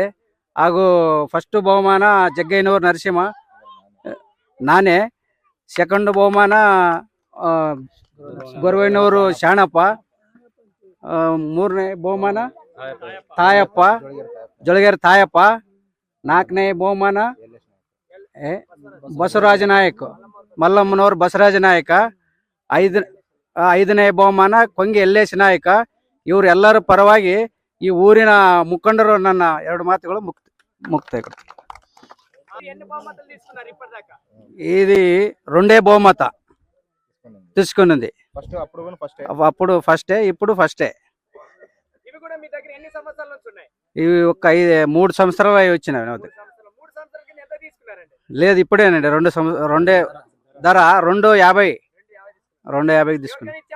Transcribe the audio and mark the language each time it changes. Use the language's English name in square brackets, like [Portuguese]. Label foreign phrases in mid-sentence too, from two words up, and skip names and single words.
[Kannada] ಹಾಗೂ ಫಸ್ಟ್ ಬಹುಮಾನ ಜಗ್ಗಯ್ಯನವರು ನರಸಿಂಹ ನಾನೇ, ಸೆಕೆಂಡ್ ಬಹುಮಾನ ಗೊರವಯ್ಯನವರು ಶಾಣಪ್ಪ, ಮೂರನೇ ಬಹುಮಾನ ತಾಯಪ್ಪ, ಜೊಳಗೇರಿ ತಾಯಪ್ಪ, ನಾಲ್ಕನೇ ಬಹುಮಾನ ಬಸವರಾಜ ನಾಯಕ್, ಮಲ್ಲಮ್ಮನವರು ಬಸವರಾಜ ನಾಯಕ, ಐದನೇ ಬಹುಮಾನ ಕೊಂಗಿ ಯಲ್ಲೇಶ್ ನಾಯಕ. ಇವರೆಲ್ಲರ ಪರವಾಗಿ ಈ ಊರಿನ ಮುಖಂಡರು ನನ್ನ 2 ಮಾತುಗಳು ಮುಕ್ತಾಯ. [Telugu] ఇది రెండే బహుమత తీసుకున్నది. అప్పుడు ఫస్టే, ఇప్పుడు ఫస్టే. ఇవి ఒక 3 సంవత్సరాలు అవి వచ్చినవి. లేదు ఇప్పుడేనండి, 2 ధర 250 తీసుకున్నా.